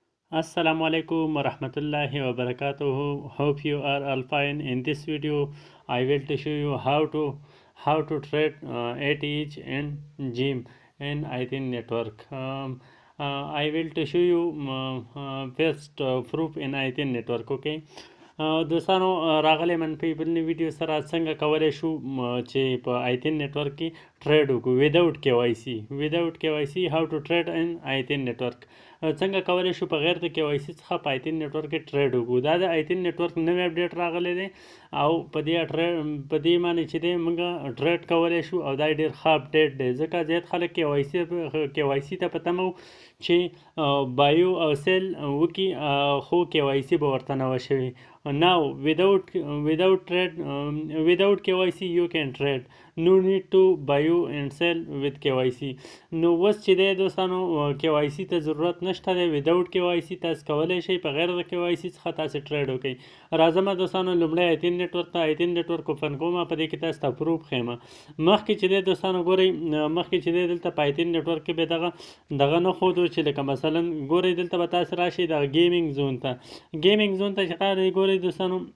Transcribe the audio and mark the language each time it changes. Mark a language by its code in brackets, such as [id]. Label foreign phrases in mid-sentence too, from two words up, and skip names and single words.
[ar] السلام عليكم ورحمة الله وبركاته. [en] Hope you are all fine. In this video, I will to show you how to trade ATH and GEM in Athene network. I will to show you first proof in Athene network. Okay. [ps] دوستانو راغلی من په بلنې ویډیو سره څنګه کولی شو چې په آیتین نتورک کې ټریډ وکړو [en] without KYC how to trade in Athene network [ps] څنګه کولی شو په غیر د کې وای سی څخه په آیتین نتورک کې ټریډ وکړو دا د آیتین نتورک نوی اپډیټ راغلی دی او په دې باندې چې دی موږ ټریډ کولی شو او دا ډېر ښه اپډیټ دی ځکه زیات خلک کې وای سی ته په تمه چې بایو او سیل وکړي خو کې وای سی به ورته نه وه شوي [en] now without KYC you can trade no need to buy and sell with KYC [ps] نو وس چې دی دوستانو KYC ته ضرورت نشته دی [en] without KYC [ps] تاسو کولی شئ په غیر د KYC څخه تاسو ټریډ وکړئ راځم دوستانو لومړی آیتین نتورک اوپن کوم په دې کې تاسو ته پروف ښیم مخکې چې دی دوستانو ګورئ مخکې چې دی دلته په آیتین نتورک کې به دغه نه ښودو چې لکه مثلا ګورئ دلته به تاسو راشئ دغه ګیمینګ زون ته چې ښکاري ګورئ دوستانو